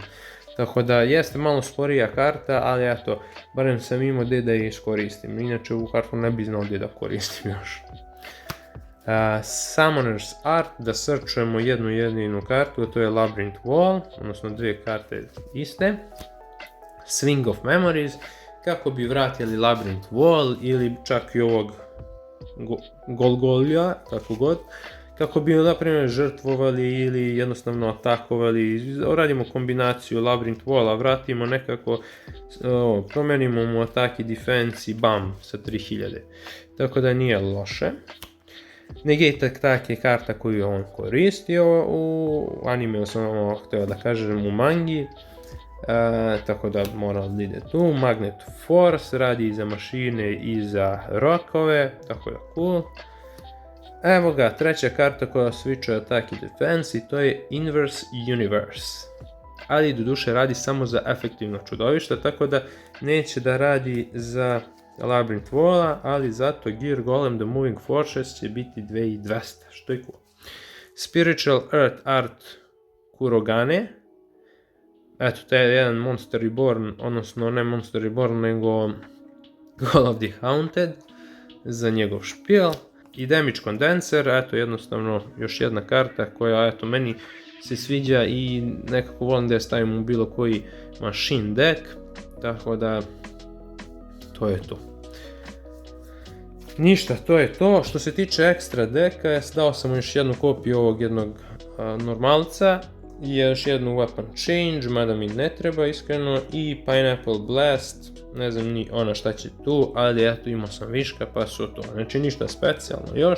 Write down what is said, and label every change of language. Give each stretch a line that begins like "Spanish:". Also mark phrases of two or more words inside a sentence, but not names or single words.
Bosnian: Tako da jeste malo sporija karta, ali eto, barem sam imao gdje da je iskoristim. Inače ovu kartu ne bi znao gdje da koristim još. Summoner's Art, da searchujemo jednu jedinu kartu, to je Labyrinth Wall, odnosno 2 karte iste. Swing of Memories, kako bi vratili Labyrinth Wall ili čak i ovog Golgolja, tako god. Kako bi na primjer žrtvovali ili jednostavno atakovali, radimo kombinaciju Labyrinth Walla, vratimo nekako, promenimo mu atak i defense i bam, sa 3000. Tako da nije loše. Negate Attack je karta koju je on koristio u anime, sam htio da kažem u mangi. Tako da mora da ide tu. Magnet Force radi i za mašine i za rokove, tako da cool. Evo ga, treća karta koja switchuje attack i defense i to je Inverse Universe. Ali doduše radi samo za efektivno čudovište, tako da neće da radi za Labyrinth Walla, ali zato Gear Golem The Moving Fortress će biti 2200, što je cool. Spiritual Earth Art Kurogane. Eto, to je jedan Monster Reborn, odnosno ne Monster Reborn, nego Call of the Haunted za njegov špijel. I Damage Condenser, eto jednostavno još jedna karta koja eto meni se sviđa i nekako volim da je stavim u bilo koji
English: machine deck,
Bosnian: tako da to je to. Ništa, to je to. Što se tiče ekstra deka, dao sam još jednu kopiju ovog jednog normalca i još jednu Weapon Change, mada mi ne treba iskreno, i Pineapple Blast, ne znam ni ona šta će tu, ali eto imao sam viška pa su to, znači ništa specijalno još.